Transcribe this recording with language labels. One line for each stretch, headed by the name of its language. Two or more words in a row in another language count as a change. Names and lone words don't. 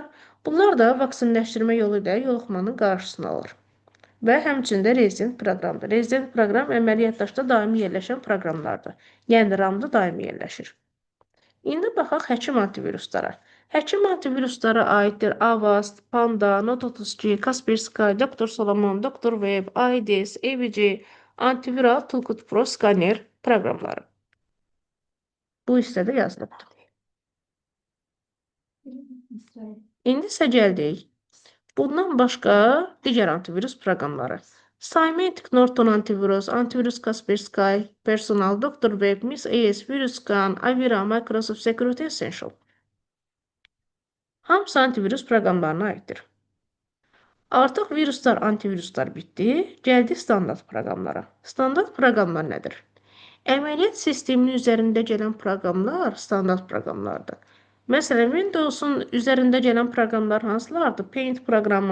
Azerbaijani: Bunlar da vaksinləşdirmə yolu ilə yoluxmanın qarşısını alır. Və həmçində rezident proqramdır. Rezident proqram əməli yaddaşda daimi yerləşən proqramlardır. Yəni RAM-da daimi yerləşir. İndi baxaq həkim antiviruslara. Həkim antiviruslara aiddir Avast, Panda, Note32, Kaspersky, Dr. Solomon, Dr. Web, IDS, AVG, Antiviral Toolkit Pro Scanner proqramları. Bu hissədə yazılıbdır. İndi isə gəldik. Bundan başqa digər antivirus proqramları. Symantec, Norton antivirus, Antivirus Kaspersky, Personal, Dr. Web, Miss AS, VirusScan, Avira, Microsoft Security Essential. Hamısı antivirus proqramlarına aiddir. Artıq viruslar, antiviruslar bitdi. Gəldi standart proqramlara. Standart proqramlar nədir? Əməliyyat sisteminin üzərində gələn proqramlar standart proqramlardır. Məsələn, Windows-un üzərində gələn proqramlar hansılardır?